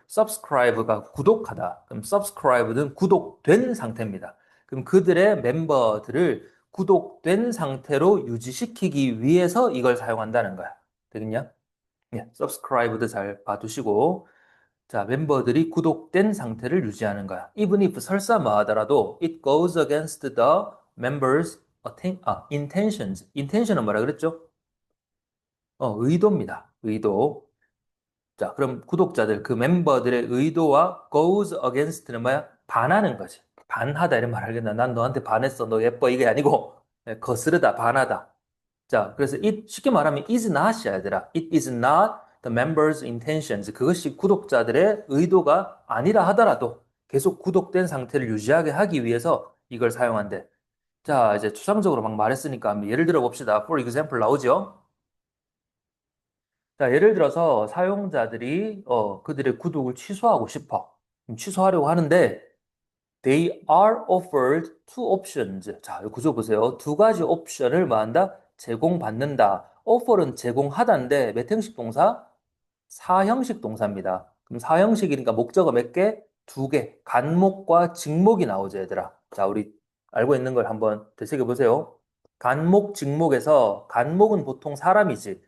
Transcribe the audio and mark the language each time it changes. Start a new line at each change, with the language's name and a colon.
Korean: subscribe가 구독하다. 그럼 subscribed는 구독된 상태입니다. 그럼 그들의 멤버들을 구독된 상태로 유지시키기 위해서 이걸 사용한다는 거야. 되겠냐? 예, subscribed 잘 봐두시고. 자, 멤버들이 구독된 상태를 유지하는 거야.
English: Even if
Korean: 설사 뭐 하더라도
English: it goes against the members' intentions.
Korean: intention은 뭐라 그랬죠? 의도입니다. 의도. 자, 그럼 구독자들, 그 멤버들의 의도와
English: goes against
Korean: 는 뭐야? 반하는 거지. 반하다 이런 말 하겠나? 난 너한테 반했어. 너 예뻐. 이게 아니고 거스르다, 반하다. 자, 그래서 it 쉽게 말하면
English: is not
Korean: 이야, 얘들아.
English: It is not the members' intentions.
Korean: 그것이 구독자들의 의도가 아니라 하더라도 계속 구독된 상태를 유지하게 하기 위해서 이걸 사용한대. 자, 이제 추상적으로 막 말했으니까 한번 예를 들어 봅시다. For example 나오죠? 자, 예를 들어서 사용자들이 그들의 구독을 취소하고 싶어. 취소하려고 하는데
English: they are offered two options.
Korean: 자, 이 구조 보세요. 두 가지 옵션을 뭐 한다? 제공받는다. offer은 제공하다인데 몇 형식 동사? 사형식 동사입니다. 그럼 사형식이니까 목적어 몇 개? 두 개. 간목과 직목이 나오죠, 얘들아. 자, 우리 알고 있는 걸 한번 되새겨 보세요. 간목, 직목에서 간목은 보통 사람이지.